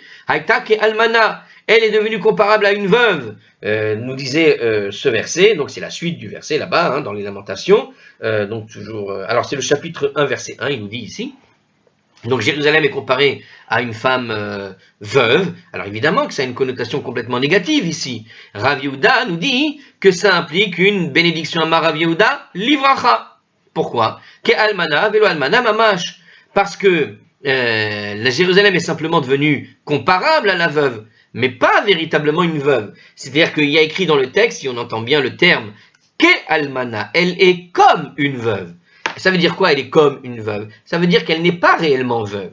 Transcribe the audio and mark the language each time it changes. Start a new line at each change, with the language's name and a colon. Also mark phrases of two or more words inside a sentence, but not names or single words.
French: Haïtak et Almana, elle est devenue comparable à une veuve, nous disait ce verset, donc c'est la suite du verset là-bas, hein, dans les Lamentations, donc toujours, alors c'est le chapitre 1, verset 1, il nous dit ici, donc Jérusalem est comparée à une femme veuve, alors évidemment que ça a une connotation complètement négative ici, Rav Yehuda nous dit que ça implique une bénédiction à Rav Yehuda, livracha. Pourquoi?
Hebrew: כאלמנה ולא אלמנה ממש,
French: parce que la Jérusalem est simplement devenue comparable à la veuve, mais pas véritablement une veuve. C'est-à-dire qu'il y a écrit dans le texte, si on entend bien le terme,
Hebrew: כאלמנה,
French: elle est comme une veuve. Ça veut dire quoi, elle est comme une veuve? Ça veut dire qu'elle n'est pas réellement veuve.